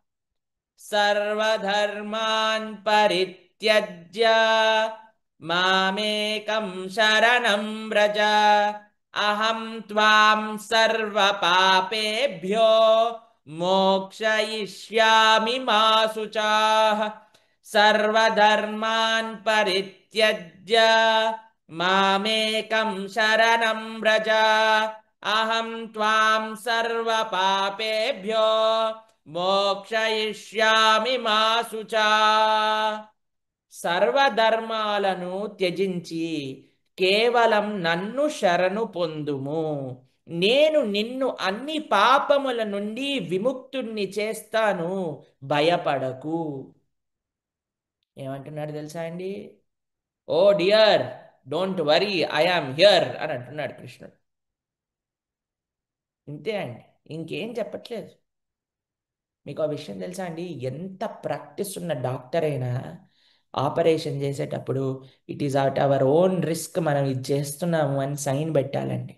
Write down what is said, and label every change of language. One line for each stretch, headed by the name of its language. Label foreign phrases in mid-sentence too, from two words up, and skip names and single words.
Sanskrit: సర్వధర్మాన్ పరిత్యజ్య మామేకం శరణం వ్రజ, అహం త్వాం సర్వపాపేభ్యో మోక్షయిష్యామి మా శుచాః. సర్వధర్మాన్ పరిత్యజ్య మామేకం శరణం వ్రజ, అహం త్వాం సర్వపాపేభ్యో మోక్షయిష్యామి మా శుచాః.
Telugu: సర్వధర్మాలను త్యజించి కేవలం నన్ను శరణు పొందుము, నేను నిన్ను అన్ని పాపముల నుండి విముక్తుణ్ణి చేస్తాను, భయపడకు. ఏమంటున్నాడు తెలుసా అండి?
English: Oh dear, don't worry, I am here
Telugu: అని అంటున్నాడు కృష్ణుడు. ఇంతే అండి, ఇంకేం చెప్పట్లేదు. మీకు ఆ విషయం తెలుసా అండి? ఎంత ప్రాక్టీస్ ఉన్న డాక్టర్ అయినా ఆపరేషన్ చేసేటప్పుడు
English: it is out our own risk,
Telugu: మనం ఇది చేస్తున్నాము అని సైన్ పెట్టాలండి.